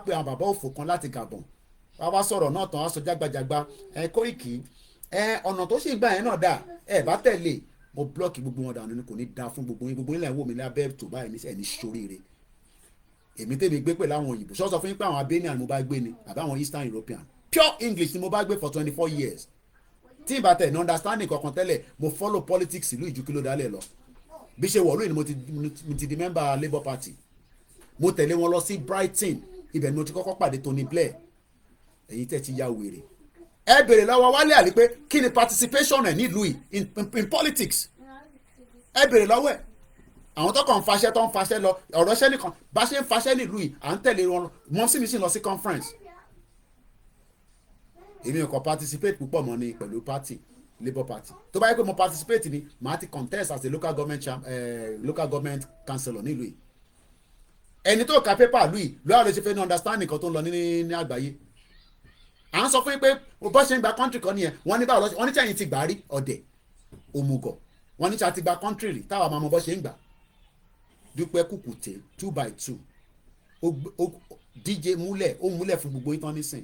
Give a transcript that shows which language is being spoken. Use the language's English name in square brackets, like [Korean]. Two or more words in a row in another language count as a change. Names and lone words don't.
[Yoruba] pé àwọn bàbá òfò kan láti Gabon wá wá sọ̀rọ̀ náà tán wá sọ jágbajàgba ẹ Koiki ẹ ọ̀nà tó sì gbà yẹn náà dà ẹ bá tẹ̀lé mo blọọkì gbogbo wọn dànù ni kò ní da fún gbogbo yín lẹ́yìn wò mí lábẹ́ tó báyìí ní ẹni ṣoríire èmi tèmi gbé pẹ̀lú àwọn òyìnbó sọ fún yín pé àwọn Albanian ni mo bá gbé ni àbí àwọn Eastern European [English] pure English [Yoruba] ni mo bá gbé [English] for 24 years [Yoruba] tí ìbá tẹ̀ ní understanding kankan tẹ́lẹ̀ mo [English] follow politics [Yoruba] ìlú ìjú kí ló dálẹ̀ lọ bí ṣe wọ̀lú ni mo ti di member Labour Party mo tẹ̀lé wọn lọ sí Brighton ibẹ̀ ni mo ti kọ́kọ́ pàdé Tony Blair èyí tẹ̀ ti ya wèrè ẹ bèrè lọ́wọ́ Wálé Àlè pé kí ni participation ẹ̀ nílùú yìí [English] in politics [Yoruba] ẹ bèrè lọ́wọ́ ẹ̀ àwọn tó kàn ń faṣẹ́ lọ ọ̀rọ̀ ṣẹ́ nìkan bá ṣe ń faṣẹ́ nílùú yìí à ń tẹ̀lé wọn mọ́ sí mi sì lọ sí conference èmi ò kàn participate púpọ̀ mọ́ ni pẹ̀lú party Labour Party tó bá yẹ pé mo participate ni màá ti [English] contest as a local government councillor [Yoruba] nílùú yìí ẹni tó ka paper lùi lóyà ló ṣe fẹ́ ní understand nǹkan tó ń lọ ní àgbáyé à ń sọ fún yín pé bó ṣe ń gba country kan nìyẹn wọ́n ní báwo lọ́sẹ̀ wọ́n ní sẹ́yìn ti gbà rí ọ̀dẹ̀ òmùgọ̀ wọ́n ní sẹ́yìn ti gba country rí táwa máa mọ bó ṣe ń gbà Dúpẹ́ Kùkùté 2x2 DJ múlẹ̀ ó múlẹ̀ fún gbogbo ìtàn nísìn.